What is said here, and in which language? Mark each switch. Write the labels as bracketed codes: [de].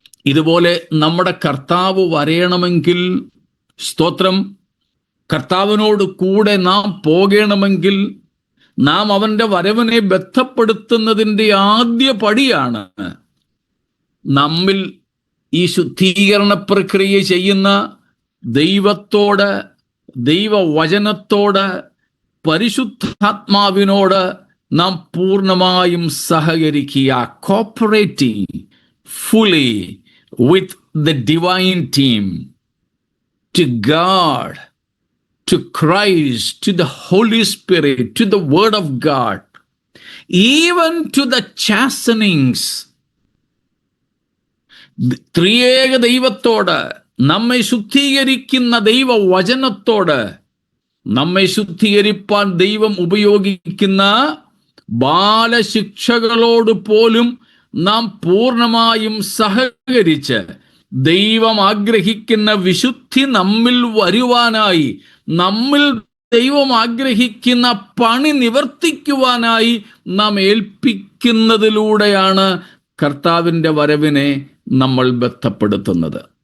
[ml] ഇതുപോലെ നമ്മുടെ കർത്താവ് വരയണമെങ്കിൽ, സ്തോത്രം, കർത്താവിനോട് കൂടെ നാം പോകണമെങ്കിൽ നാം അവൻ്റെ വരവിനെ ബന്ധപ്പെടുത്തുന്നതിൻ്റെ ആദ്യ പടിയാണ് നമ്മിൽ ഈ ശുദ്ധീകരണ പ്രക്രിയ ചെയ്യുന്ന ദൈവത്തോട്, ദൈവവചനത്തോട്, പരിശുദ്ധാത്മാവിനോട് നാം പൂർണ്ണമായും സഹകരിക്കുക. [en] Cooperating fully with the divine team, to God, to Christ, to the Holy Spirit, to the Word of God, even to the chastenings. [ml] ത്രിയേക ദൈവത്തോട്, നമ്മെ ശുദ്ധീകരിക്കുന്ന ദൈവവചനത്തോട്, നമ്മെ ശുദ്ധീകരിപ്പാൻ ദൈവം ഉപയോഗിക്കുന്ന ബാലശിക്ഷകളോട് പോലും നാം പൂർണ്ണമായും സഹകരിച്ച് ദൈവം ആഗ്രഹിക്കുന്ന വിശുദ്ധി നമ്മിൽ വരുവാനായി, നമ്മിൽ ദൈവം ആഗ്രഹിക്കുന്ന പണി നിവർത്തിക്കുവാനായി നാം ഏൽപ്പിക്കുന്നതിലൂടെയാണ് കർത്താവിൻ്റെ വരവിനെ നമ്മൾ ബന്ധപ്പെടുത്തുന്നത്.